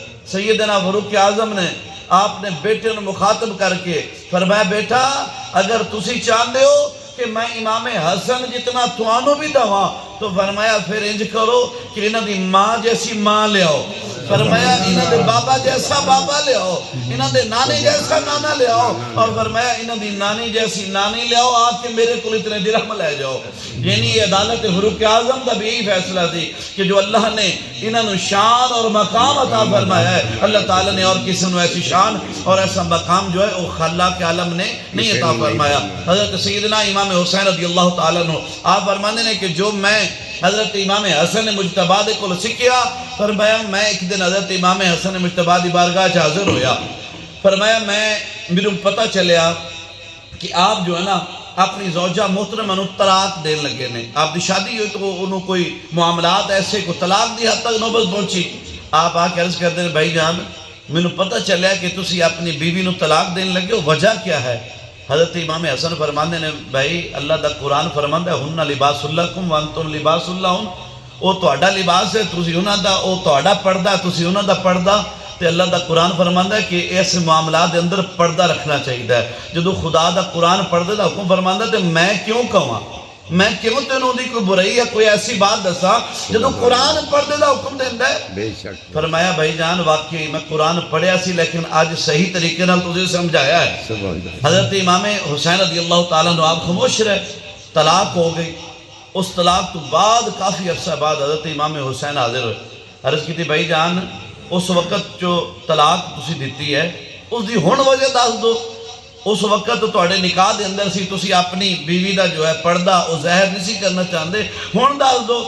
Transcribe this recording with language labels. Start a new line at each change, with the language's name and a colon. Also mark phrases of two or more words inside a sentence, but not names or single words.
Punjabi: سیدنا فاروق اعظم نے آپ نے بیٹے نے مخاطب کر کے فرمایا بیٹا اگر تسی چاہتے ہو کہ میں امام حسن جتنا توانو بھی دوا تو فرمایا پھر انج کرو کہ انہاں دی ماں جیسی ماں لے آؤ، فرمایا انہاں دے بابا جیسا بابا لے آؤ، انہاں دے نانے جیسا نانا لے آؤ، اور فرمایا انہاں دی نانی جیسی نانی لے آؤ، آ کے میرے کو اتنے درہم لے جاؤ۔ یعنی یہ عدالت فاروق اعظم دا بھی یہی فیصلہ تھی کہ جو اللہ نے انہاں نو شان اور مقام عطا فرمایا ہے، اللہ تعالیٰ نے اور کسی نو ایسی شان اور ایسا مقام جو ہے وہ خلاق عالم نے نہیں عطا فرمایا۔ حضرت سیدنا امام حسین
Arabic: رضی اللہ تعالیٰ عنہ
Punjabi: آپ فرمانے نے کہ جو میں حضرت امام حسن مجتبیٰ دے کو سکھیا، فرمایا میں ایک دن حضرت امام حسن مجتبیٰ دی بارگاہ چ حاضر ہویا، فرمایا میرے پتہ چلیا کہ آپ جو ہے نا اپنی زوجہ محترمہ نو طلاق دین لگے نے، آپ دی شادی ہوئی تو انہوں کوئی معاملات ایسے کو طلاق دی حد تک نوبت پہنچی، آپ آ کے عرض کرتے ہیں بھائی جان میں پتہ چلیا کہ تسی اپنی بیوی نو طلاق دین لگے ہو، وجہ کیا ہے؟ حضرت امام حسن فرماندے نے بھائی اللہ دا قرآن فرماندا ہے
Arabic: ہن لباس لکم وانتم لباس لہن،
Punjabi: او تہاڈا لباس ہے تسی انہاں دا، او تہاڈا پردہ تسی انہاں دا پردہ، تے اللہ دا قرآن فرماندا ہے کہ اس معاملات دے اندر پردہ رکھنا چاہیے۔ جدو خدا دا قرآن پردے دا حکم فرماندا تے میں کیوں کہاں، میں کیوں تینوں دی کوئی برائی ہے کوئی ایسی بات دسا جدو قرآن پردے دا حکم دیندا ہے؟
Urdu: بے شک
Punjabi: فرمایا بھائی جان واقعی میں قرآن پڑھیا سی لیکن آج صحیح طریقے نال تجھے سمجھایا ہے۔
Arabic: سبحان اللہ
Punjabi: حضرت امام حسین
Arabic: رضی اللہ تعالیٰ عنہ
Punjabi: آپ خاموش رہے، طلاق ہو گئی، اس طلاق تو بعد کافی عرصہ بعد حضرت امام حسین حاضر ہوئے، عرض کی تھی بھائی جان اس وقت جو طلاق تسی دیتی ہے اس دی ہن وجہ دس دو، اس وقت تو تواڈے نکاح دے اندر سی تسی اپنی بیوی دا جو ہے پردہ او ظاہر نہیں سی کرنا چاہندے، ہن دس دو۔